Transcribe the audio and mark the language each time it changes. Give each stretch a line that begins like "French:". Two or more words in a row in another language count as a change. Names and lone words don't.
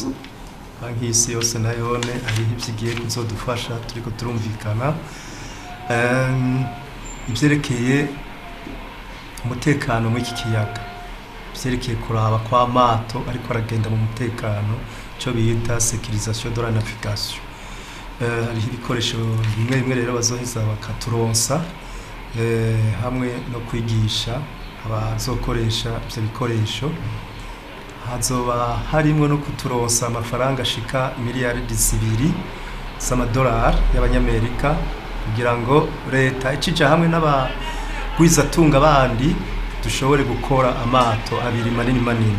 Rundi: Banki y'isi yose nayone ari ivyigiye kuzodufasha, turiko turumvikana ivyerekeye umutekano mu iki kiyaga, ivyerekeye kuraba kwa mato ariko aragenda mu mutekano, cyo bita
French: sécurisation de la navigation.
Rundi: Hari ibikoresho bimwe rero bazoheza bakaturonsa, hamwe no kwigisha abazokoresha ivyo bikoresho. Hazoba harimo no kuturonsa amafaranga ashika miliyaridi 2 z'amadolari y'abanyamerika kugira ngo leta icija hamwe n'abagwizatunga bandi dushobore gukora amato abiri manini.